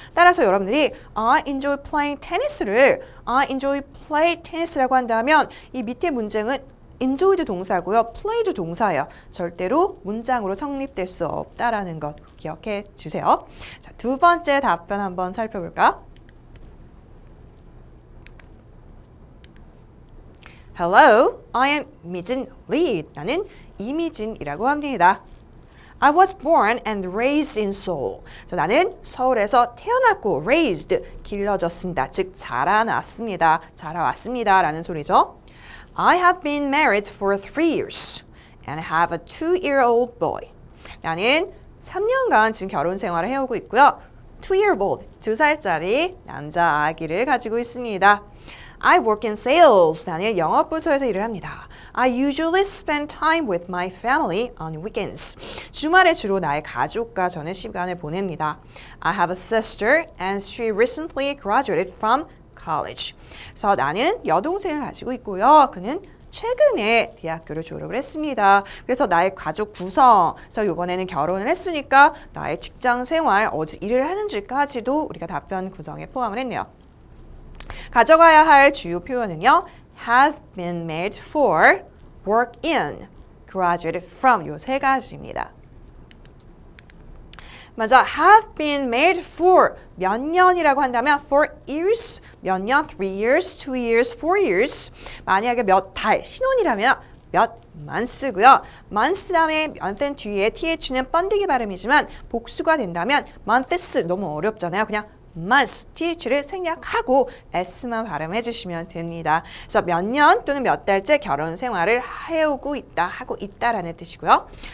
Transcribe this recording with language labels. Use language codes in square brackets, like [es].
[ko] 따라서 여러분들이 [en] I enjoy playing tennis [ko] 를 [en] I enjoy play tennis [ko] 라고 한다면 이 밑에 문장은 enjoy도 동사고요. play도 동사예요. 절대로 문장으로 성립될 수 없다라는 것 기억해 주세요. 자, 두 번째 답변 한번 살펴볼까? [en] Hello, I am 미진 Lee. [ko] 나는 이미진이라고 합니다. [en] I was born and raised in Seoul. [ko] 자, 나는 서울에서 태어났고 raised, 길러졌습니다. 즉 자라났습니다. 자라왔습니다 라는 소리죠. [en] I have been married for 3 years and have a 2-year-old boy. [ko] 나는 3년간 지금 결혼 생활을 해오고 있고요. 2-year-old, 2살짜리 남자 아기를 가지고 있습니다. [en] I work in sales. [ko] 나는 영업부서에서 일을 합니다. [en] I usually spend time with my family on weekends. [ko] 주말에 주로 나의 가족과 저는 시간을 보냅니다. [en] I have a sister and she recently graduated from college. [ko] 그래서 나는 여동생을 가지고 있고요. 그는 최근에 대학교를 졸업을 했습니다. 그래서 나의 가족 구성, 그래서 이번에는 결혼을 했으니까 나의 직장 생활, 어디 일을 하는지까지도 우리가 답변 구성에 포함을 했네요. 가져가야 할 주요 표현은요. have been made for, work in, graduated from 요 세 가지입니다. 먼저 have been made for 몇 년이라고 한다면 for years, 몇 년, 3 years, 2 years, 4 years. 만약에 몇 달, 신혼이라면 몇 months고요. months 다음에 month는 뒤에 th는 번데기 발음이지만 복수가 된다면 months 너무 어렵잖아요. 그냥 months, th를 생략하고 s만 발음해 주시면 됩니다. 그래서 몇 년 또는 몇 달째 결혼 생활을 해오고 있다, 하고 있다라는 뜻이고요.